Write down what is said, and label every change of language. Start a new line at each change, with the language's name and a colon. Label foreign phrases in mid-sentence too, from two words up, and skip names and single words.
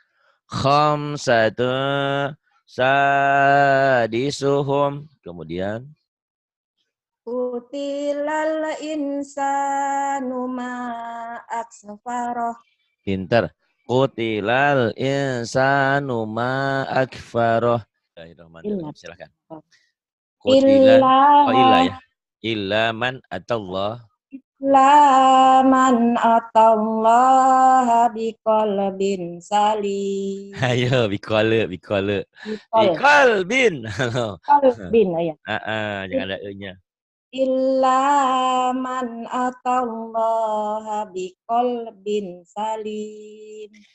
Arabic: خمسة سادسهم. Kemudian قتل الإنسان ما أكسفره.
Indonesian: Pinter.
Arabic: قتل الإنسان ما أكفره. بسم الله الرحمن الرحيم.
Indonesian: Silakan. Qutilal. Oh, ilah ya.
Arabic: إلا من أتى الله. لا من أتى الله بقلب سليم.
Indonesian: Ayo, bikole.
Arabic: Biqal. Biqalbin. Qalbin ya.
Indonesian: Jangan ada e-nya.
Arabic: إلا من أتى الله بقلب سليم.